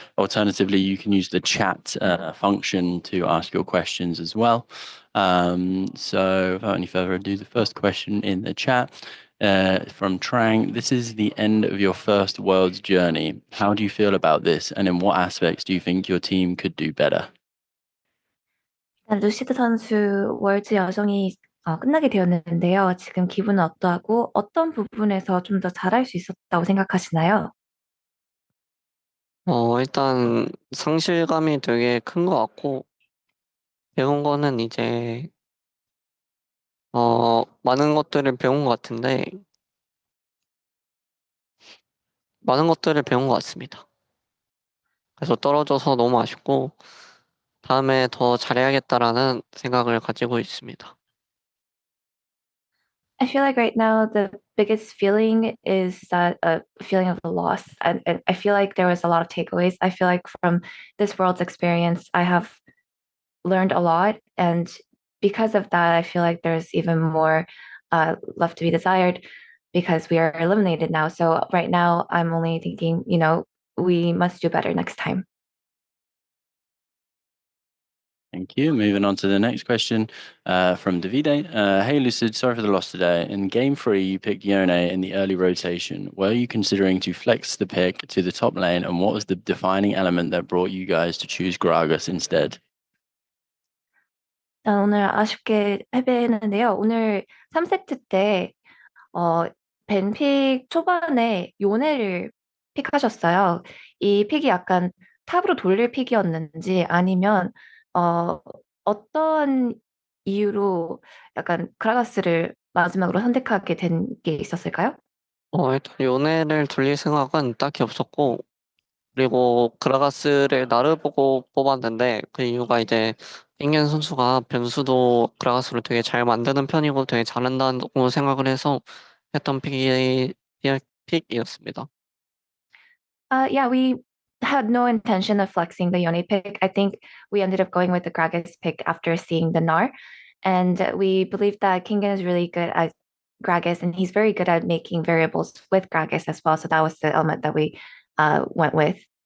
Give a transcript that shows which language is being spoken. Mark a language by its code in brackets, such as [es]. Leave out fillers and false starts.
[en] Alternatively, you can use the chat function to ask your questions as well. So, without any further ado, the first question in the chat from Trang. This is the end of your first Worlds journey. How do you feel about this, and in what aspects do you think your team could do better? [ko] 일단 루시드 선수 월드 여정이 끝나게 되었는데요. 지금 기분은 어떠하고 어떤 부분에서 좀 더 잘할 수 있었다고 생각하시나요? 일단 상실감이 되게 큰 것 같고, 배운 거는 이제, 많은 것들을 배운 것 같은데, 많은 것들을 배운 것 같습니다. 그래서 떨어져서 너무 아쉽고, 다음에 더 잘해야겠다라는 생각을 가지고 있습니다. [en] I feel like right now the biggest feeling is that a feeling of the loss. And I feel like there was a lot of takeaways. I feel like from this world's experience, I have learned a lot. And because of that, I feel like there's even more left to be desired because we are eliminated now. So right now, I'm only thinking, we must do better next time. Thank you. Moving on to the next question from Davide. Hey, Lucid, sorry for the loss today. In game three, you picked Yone in the early rotation. Were you considering to flex the pick to the top lane, and what was the defining element that brought you guys to choose Gragas instead? [ko] 오늘 아쉽게 패배했는데요. 오늘 3세트 때, 벤픽 초반에 요네를 픽하셨어요. 이 픽이 약간 탑으로 돌릴 픽이었는지 아니면, 어, 어떤 이유로 약간 그라가스를 마지막으로 선택하게 된 게 있었을까요? 일단 요네를 돌릴 생각은 딱히 없었고, 그리고 그라가스를 나를 보고 뽑았는데, 그 이유가 이제, 잉겐 선수가 변수도 그라가스를 되게 잘 만드는 편이고 되게 잘한다고 생각을 해서 했던 픽이었습니다. [en] Yeah, we had no intention of flexing the Yoni pick. I think we ended up going with the Gragas pick after seeing the Nar. And we believe that Kingen is really good at Gragas and he's very good at making variables with Gragas as well. So that was the element that we went with.